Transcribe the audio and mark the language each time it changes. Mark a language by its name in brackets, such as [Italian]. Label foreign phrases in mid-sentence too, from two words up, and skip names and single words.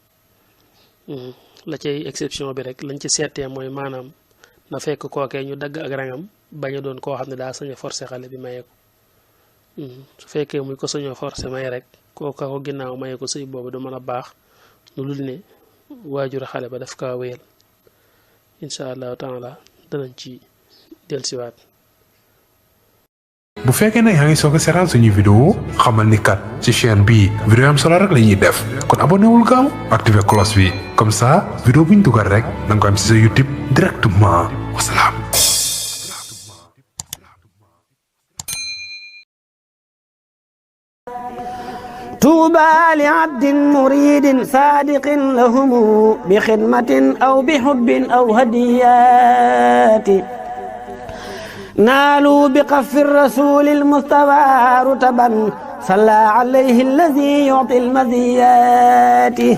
[Wolof] la cay exception bi rek lañ ci seetee mooy maanaam na fekk kookee ñu dagg ak rangam bañ a doon koo xam ne daa sañ a forcé xale bi maye ko su fekkee muy ko sañoo forcé maye rek kooka ko ginnaaw maye ko sëy boobu du mën a baax lu dul ne waajur xale ba daf kaa wéyal [Arabic] إن شاء الله تعالى [Wolof] danañ ci dellusiwaat. bu fekkee nag yaa ngi soog a seetaan suñuy vidéo xamal ni kat ci chaîne bii vidéo am solo rek la ñuy def kon abonné wul gaaw activé cloche bi [French] comme ça [Wolof] vidéo bu ñu dugal rek da nga ko am ci sa YouTube directement wasalaam. [Arabic] طوبى لعبد مريد صادق لهم بخدمة أو بحب أو هديات نالوا بقف الرسول المصطفى رتبا صلى عليه الذي يعطي المزيات